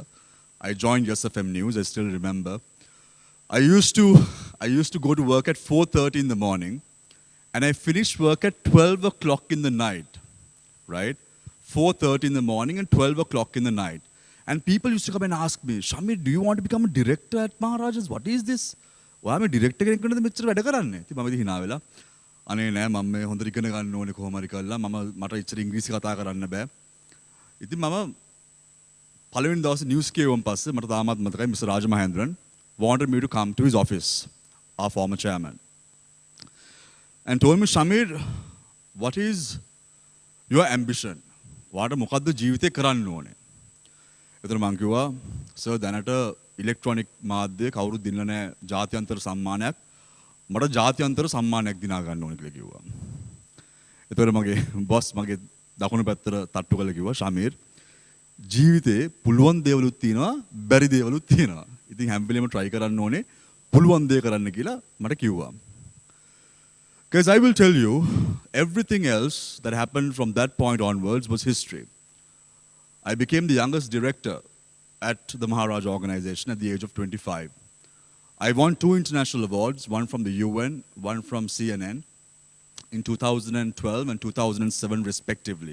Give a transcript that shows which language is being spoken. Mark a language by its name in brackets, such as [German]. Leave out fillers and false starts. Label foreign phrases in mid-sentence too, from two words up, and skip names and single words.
[English] I joined Yes FM News, I still remember. I used to go to work at 4:30 in the morning and I finished work at 12 o'clock in the night, right? 4:30 in the morning and 12 o'clock in the night. And people used to come and ask me, Shamir, do you want to become a director at Maharajas? What is this? [Sinhala] ඔයා මේ ඩිරෙක්ටර් කෙනෙක් වෙන්නද මෙච්චර වැඩ කරන්නේ? ඉතින් මම ඉතින් hina වෙලා අනේ නෑ මම මේ හොඳට ඉගෙන ගන්න ඕනේ කොහොම හරි කරලා මට ඉච්චර ඉංග්‍රීසි කතා කරන්න බෑ. ඉතින් මම පළවෙනි දවසේ නිවුස් කියවුවන් පස්සේ මට තාමත් මතකයි Mr. [English] Rajamahendran wanted me to come to his office, our former chairman, and told me, Shamir, what is your ambition? [Sinhala] වාට මොකද්ද ජීවිතේ කරන්න ඕනේ? එතන මං කිව්වා සර් දැනට ඉලෙක්ට්‍රොනික මාධ්‍ය කවුරුත් දිනලා නැහැ ජාත්‍යන්තර සම්මානයක්. මට ජාත්‍යන්තර සම්මානයක් දිනා ගන්න ඕනේ කියලා කිව්වා. එතකොට මගේ බොස් මගේ දකුණු පැත්තට තට්ටු කරලා කිව්වා ශමීර් ජීවිතේ පුළුවන් දේවලුත් තියෙනවා බැරි දේවලුත් තියෙනවා. ඉතින් හැම වෙලෙම try කරන්න ඕනේ පුළුවන් දේ කරන්න කියලා මට කිව්වා. [English] Because I will tell you, everything else that happened from that point onwards was history. I became the youngest director at the Maharaj organization at the age of 25. I won 2 international awards, one from the UN, one from CNN, in 2012 and 2007 respectively.